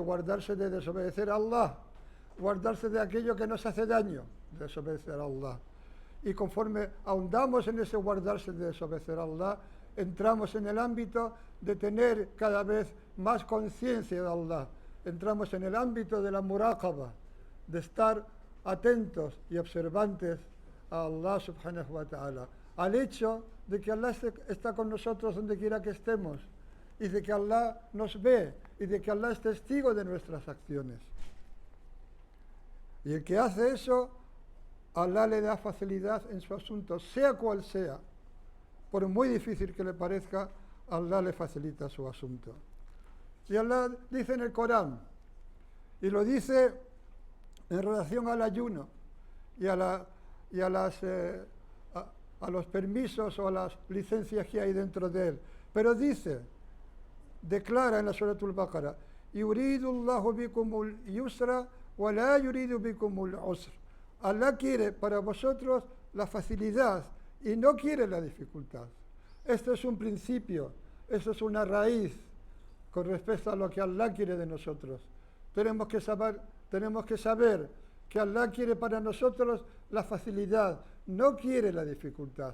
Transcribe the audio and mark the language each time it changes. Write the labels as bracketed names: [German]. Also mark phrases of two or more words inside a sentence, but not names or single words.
[Spanish] Guardarse de desobedecer a Allah, guardarse de aquello que nos hace daño, desobedecer a Allah. Y conforme ahondamos en ese guardarse de desobedecer a Allah, entramos en el ámbito de tener cada vez más conciencia de Allah. Entramos en el ámbito de la muraqaba, de estar atentos y observantes a [Arabic] الله سبحانه وتعالى, [Spanish] al hecho de que Allah está con nosotros donde quiera que estemos, y de que Allah nos ve, y de que Allah es testigo de nuestras acciones. Y el que hace eso, Allah le da facilidad en su asunto, sea cual sea. Por muy difícil que le parezca, Allah le facilita su asunto. Y Allah dice en el Corán, y lo dice en relación al ayuno y a los permisos o a las licencias que hay dentro de él. Pero dice, declara en la Surah Al-Baqarah: [Arabic] يريد الله بكم اليسر ولا يريد بكم العسر. [Spanish] Allah quiere para vosotros la facilidad y no quiere la dificultad. Esto es un principio, esto es una raíz con respecto a lo que Allah quiere de nosotros. Tenemos que saber que Allah quiere para nosotros la facilidad, no quiere la dificultad.